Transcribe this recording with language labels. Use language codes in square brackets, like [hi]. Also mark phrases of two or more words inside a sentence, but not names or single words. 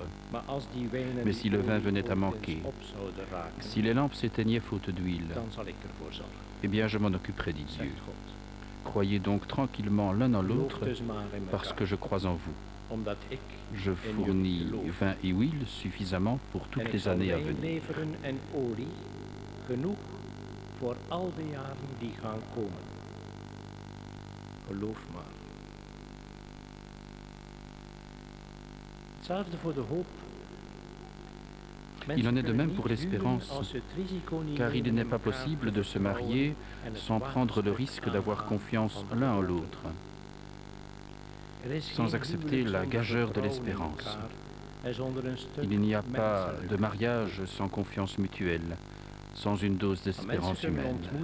[fr] Mais si le vin venait à manquer, si les lampes s'éteignaient faute d'huile, eh bien je m'en occuperai, dit Dieu. Croyez donc tranquillement l'un en l'autre, parce que je crois en vous. Je fournis vin et huile suffisamment pour toutes les années à venir. [nl] Voor al de jaren die gaan komen. Geloof maar. Hetzelfde voor de hoop. [fr] Il en est de même pour l'espérance, car il n'est pas possible de se marier sans prendre le risque d'avoir confiance l'un en l'autre, sans accepter la gageure de l'espérance. Il n'y a pas de mariage sans confiance mutuelle, sans une dose d'espérance humaine.